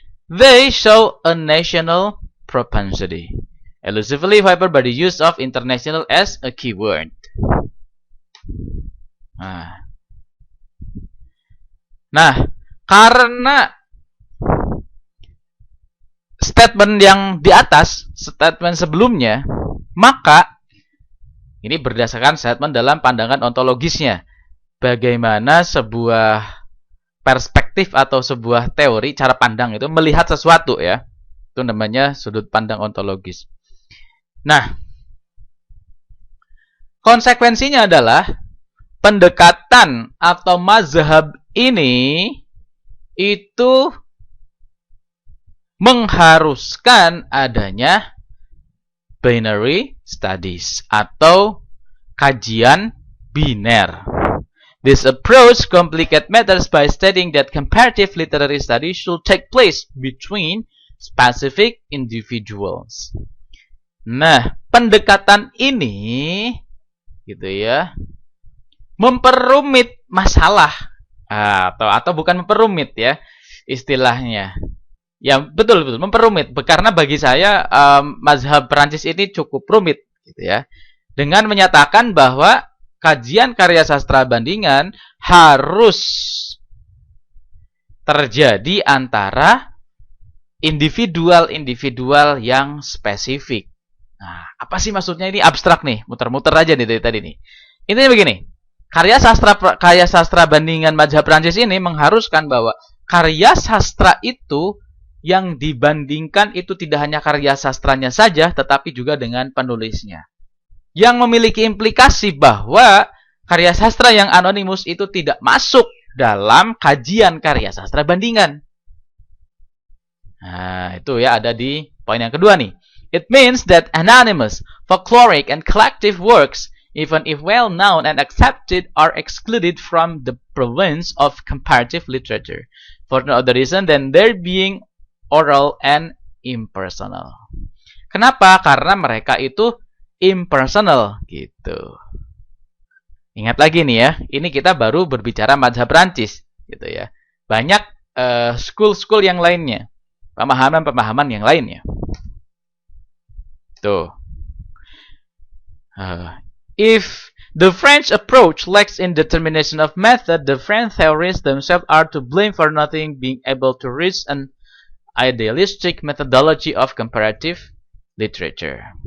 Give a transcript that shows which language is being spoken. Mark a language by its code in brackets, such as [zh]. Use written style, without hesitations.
[en] They show a national propensity, elusively favored by the use of international as a keyword. [id] Nah, karena statement yang di atas, statement sebelumnya, maka ini berdasarkan statement dalam pandangan ontologisnya. Bagaimana sebuah perspektif atau sebuah teori, cara pandang itu melihat sesuatu ya. Itu namanya sudut pandang ontologis. Nah, konsekuensinya adalah pendekatan atau mazhab ini itu mengharuskan adanya [en] binary studies [id] atau kajian biner. [en] This approach complicates matters by stating that comparative literary studies should take place between specific individuals. [id] Nah, pendekatan ini gitu ya, memperumit masalah atau bukan memperumit ya istilahnya. Ya, betul memperumit karena bagi saya mazhab Perancis ini cukup rumit gitu ya. Dengan menyatakan bahwa kajian karya sastra bandingan harus terjadi antara individual-individual yang spesifik. Nah, apa sih maksudnya ini? Abstrak nih, muter-muter aja nih dari tadi nih. Intinya begini, karya sastra bandingan mazhab Prancis ini mengharuskan bahwa karya sastra itu yang dibandingkan itu tidak hanya karya sastranya saja, tetapi juga dengan penulisnya. Yang memiliki implikasi bahwa karya sastra yang anonimus itu tidak masuk dalam kajian karya sastra bandingan. Nah, itu ya ada di poin yang kedua nih. [en] It means that anonymous, folkloric, and collective works, even if well known and accepted, are excluded from the province of comparative literature for no other reason than their being oral and impersonal. [id] Kenapa? Karena mereka itu impersonal gitu. Ingat lagi nih ya, ini kita baru berbicara mazhab Prancis gitu ya. Banyak school-school yang lainnya, pemahaman-pemahaman yang lainnya. Tuh. [en] If the French approach lacks in determination of method, the French theorists themselves are to blame for nothing being able to reach an idealistic methodology of comparative literature.